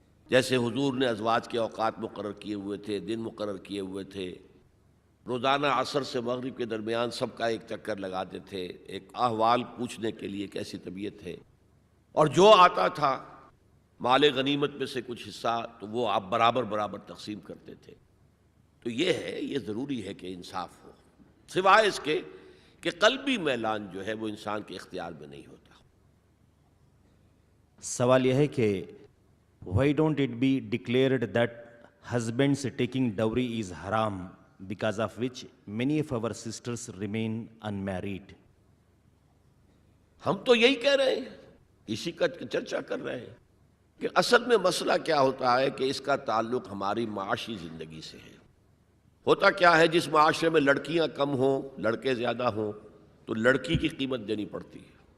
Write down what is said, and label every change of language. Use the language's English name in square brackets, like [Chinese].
[Urdu] جیسے حضور نے ازواج کے اوقات مقرر کیے ہوئے تھے، دن مقرر کیے ہوئے تھے، روزانہ عصر سے مغرب کے درمیان سب کا ایک چکر لگاتے تھے، ایک احوال پوچھنے کے لیے کیسی طبیعت ہے، اور جو آتا تھا مال غنیمت میں سے کچھ حصہ تو وہ آپ برابر برابر تقسیم کرتے تھے. تو یہ ضروری ہے کہ انصاف ہو، سوائے اس کے کہ قلبی میلان جو ہے وہ انسان کے اختیار میں نہیں ہوتا. سوال یہ ہے کہ [English] why don't it be declared that husbands taking dowry is haram, because of which many of our sisters remain unmarried؟ [Urdu] ہم تو یہی کہہ رہے ہیں، اسی کا چرچا کر رہے ہیں کہ اصل میں مسئلہ کیا ہوتا ہے کہ اس کا تعلق ہماری معاشی زندگی سے ہے. ہوتا کیا ہے، جس معاشرے میں لڑکیاں کم ہوں، لڑکے زیادہ ہوں تو لڑکی کی قیمت دینی پڑتی ہے.